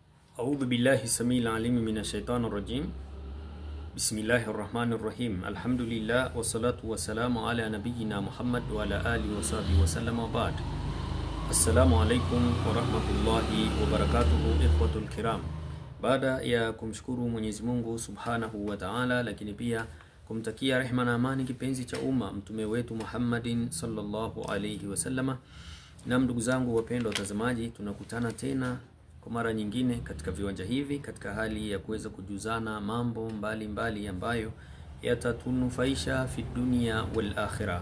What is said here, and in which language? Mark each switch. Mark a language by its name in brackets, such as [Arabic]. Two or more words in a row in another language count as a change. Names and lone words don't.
[Arabic] أعوذ بالله السميع العليم من الشيطان الرجيم. بسم الله الرحمن الرحيم. الحمد لله والصلاة والسلام على نبينا محمد وعلى آله وصحبه وسلم وبعد. السلام عليكم ورحمة الله وبركاته إخوة الكرام. [Swahili] Baada ya kumshukuru Mwenyezi Mungu [Arabic] سبحانه وتعالى, [Swahili] lakini pia kumtakia rehema na amani kipenzi cha umma mtume wetu Muhammadin [Arabic] صلى الله عليه وسلم. [Swahili] Na ndugu zangu wapendwa watazamaji, tunakutana tena kwa mara nyingine katika viwanja hivi katika hali ya kuweza kujuzana mambo mbalimbali ambayo yatatunufaisha [Arabic] في الدنيا والآخرة.